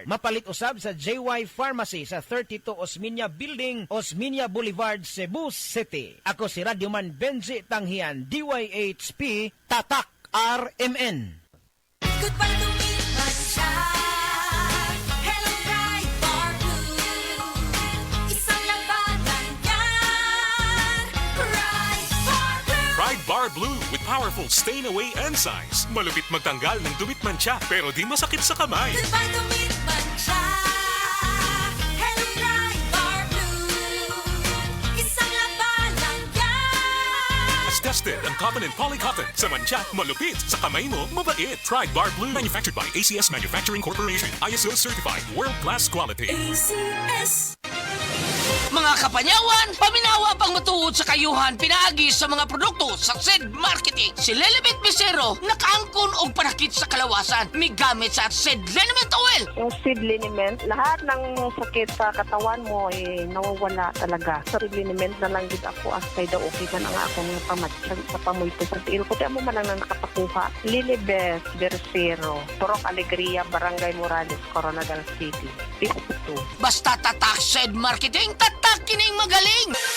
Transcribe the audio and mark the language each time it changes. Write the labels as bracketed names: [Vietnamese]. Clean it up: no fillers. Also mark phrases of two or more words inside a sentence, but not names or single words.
[Cebuano] Mapalit usab sa JY Pharmacy sa 32 Osmeña Building, Osmeña Boulevard, Cebu City. Ako si Radyoman Benji Tanghian, DYHP, Tatak RMN. [English] Goodbye to me, Masya. Hello, Pride Bar Blue. [Filipino] Isang labanan yan. [English] Pride Bar Blue. Pride Bar Blue with powerful stain-away enzymes. [Filipino] Malupit magtanggal ng dumit mancha pero di masakit sa kamay. [English] Goodbye to me, Masya. Hello, Pride Bar Blue. [Filipino] Isang labanan yan. [English] As tested ang cotton and polycotton. [Filipino] Sa mancha, malupit. Sa kamay mo, mabait. [English] Pride Bar Blue. Manufactured by ACS Manufacturing Corporation. ISO certified. World-class quality. ACS. [Cebuano] Mga kapanyawan, paminawa pang matuod sa kayuhan pinaagi sa mga produkto sa SED Marketing. Si Lelibet Bisero, nakaangkon og panakit sa kalawasan. May gamit sa SED Liniment Oil. [Filipino] Yung seed liniment, lahat ng sakit sa katawan mo nawawala talaga. [Cebuano] Sa seed liniment na lang din ako kay daw okay man ang akong pamatsag sa pamulto sa tiil ko. Tiyan mo man lang na nakapakuha. Lilibet Bisero, Turok Alegria, Barangay Morales, Coronadal City. Distrito 2. [Filipino] Basta tatak SED Marketing, tatak kining magaling.